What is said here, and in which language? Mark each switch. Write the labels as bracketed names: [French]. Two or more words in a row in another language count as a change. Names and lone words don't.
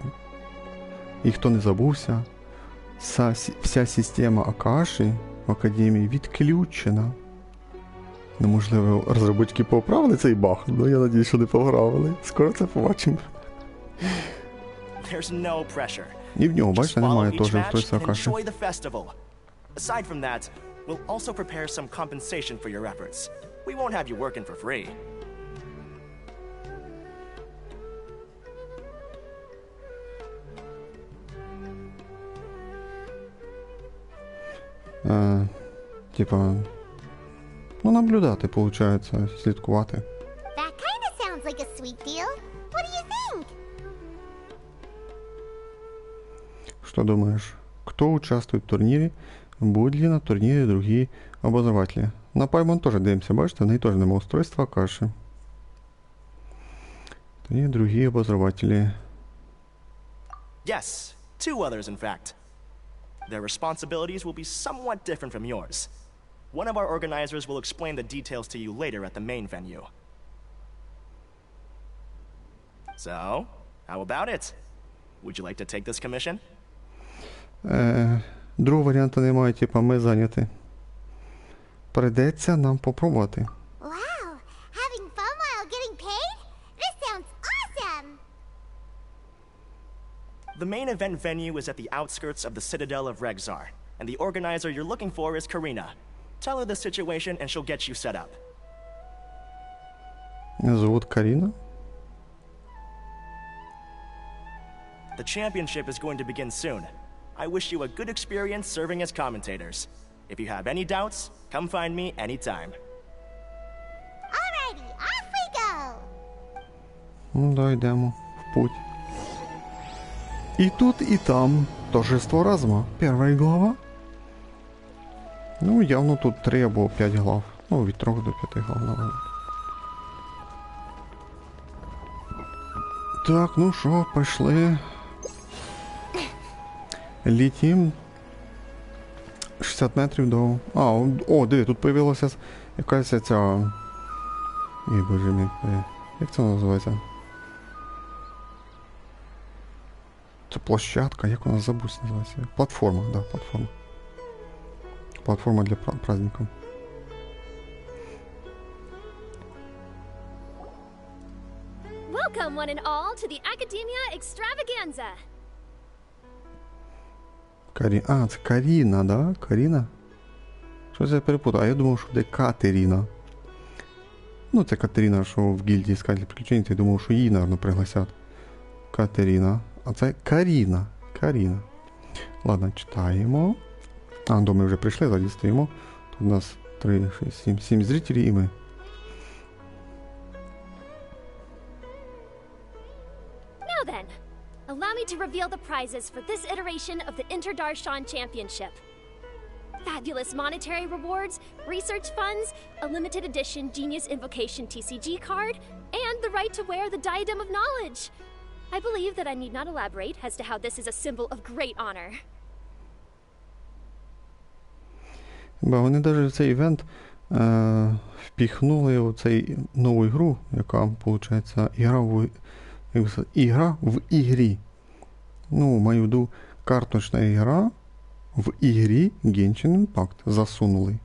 [Ukrainian] І хто не забувся, вся система Акаші в Академії відключена. Ну, можливо, розробники поправили цей баг, але я надію, що не поправили. Скоро це побачимо. І в нього, бачите, немає теж устройства Акаші. [English] Aside from that, we'll also prepare some compensation for your efforts. We won't have you working for free. [Ukrainian] Типа, ну, наблюдати, получается, слідкувати. [English] That kind of sounds like a sweet deal. What do you think? [Russian] Что думаешь, кто участвует в турнире? Будут ли на турнире другие обозреватели? [Ukrainian] На Паймон тоже дивимося, бачите, в неї теж немає устройства Акаші. [Russian] И другие обозреватели. [English] Yes, two others in fact. Their responsibilities will be somewhat different from yours. One of our organizers will explain the details to you later at the main venue. So, how about it? Would you like to take this commission? [Ukrainian] Другого варіанту немає, типа ми зайняті. Придеться нам попробувати. [English] Wow, having fun while getting paid? This sounds awesome! The main event venue is at the outskirts of the Citadel of Regzar, and the organizer you're looking for is Karina. Tell her the situation and she'll get you set up. [Russian] Зовут Карина. [English] The championship is going to begin soon. I wish you a good experience serving as commentators. If you have any doubts, come find me anytime. Alrighty, off we go! [Ukrainian] Ну да, йдемо в путь. [Russian] И тут, и там торжество разума. Первая глава. [Ukrainian] Ну, явно тут 3 або 5 глав. Ну, від 3 до 5 глав, наверное. Так, ну що, пішли. Літім. 60 метрів до... о, диви, тут появилася якась ця... Ой, боже мій, як це називається? Це площадка, як вона, забудь називається? Платформа, да, платформа. Платформа для праздників. [English] Welcome, one and all, to the Academia Extravaganza. [Ukrainian] Це Каріна, да? Каріна? Щось я перепутав, а я думав, що буде Катерина. Ну, це Катерина, що в гільдії Искатель приключень, я думав, що її, мабуть, пригласять. Катерина. А це Каріна. Каріна. Ладно, читаємо. До ми вже прийшли, ззаді стоїмо. Тут у нас 3, 6, 7 зрителів і ми. [English] Now then, allow me to reveal the prizes for this iteration of the Inter-Darshan Championship. Fabulous monetary rewards, research funds, a limited edition Genius Invocation TCG card, and the right to wear the Diadem of Knowledge. I believe that I need not elaborate as to how this is a symbol of great honor. [Ukrainian] Вони навіть в цей івент впіхнули у цей нову ігру, яка, виходить, ігра в ігрі. Ну, маю в виду, карточна ігра в ігрі Genshin Impact засунули.